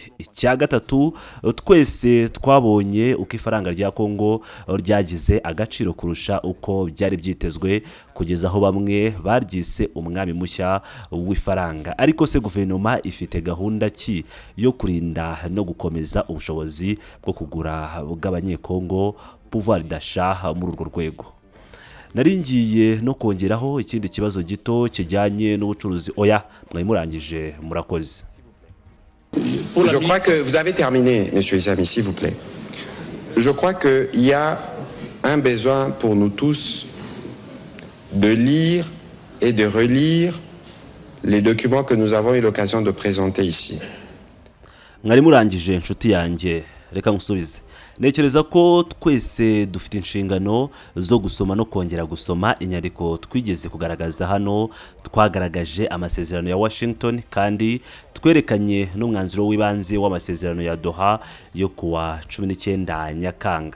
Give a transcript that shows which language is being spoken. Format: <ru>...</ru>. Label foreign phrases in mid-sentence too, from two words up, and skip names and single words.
<rw>Icya gatatu, twese twabonye uko ifaranga rya Kongo ryagize agaciro kurusha uko byari byitezwe kugeza aho bamwe baryise umwami mushya w'ifaranga. Ariko se guverinoma ifite gahunda ki yo kurinda no gukomeza ubushobozi bwo kugura bw'abanyekongo</rw> <fr>pouvoir d'achat</fr> <rw>muri urwo rwego? Naringiye no kongeraho ikindi kibazo gito kijyanye n'ubucuruzi. Oya, mwayimurangije, murakoze.</rw> <fr>Je crois que vous avez terminé, monsieur Isami, s'il vous plaît. Je crois qu'il y a un besoin pour nous tous de lire et de relire les documents que nous avons eu l'occasion de présenter ici.</fr> <rw>Mwarimurangije nshuti yanjye, reka ngusubize. Nekereza ko twese dufite inshingano zo gusoma no kongera gusoma inyandiko twigeze kugaragaza hano. Twagaragaje amasezerano ya Washington kandi twerekanye n'umwanzuro w'ibanze w'amasezerano ya Doha yo kuwa 19 Nyakanga.</rw>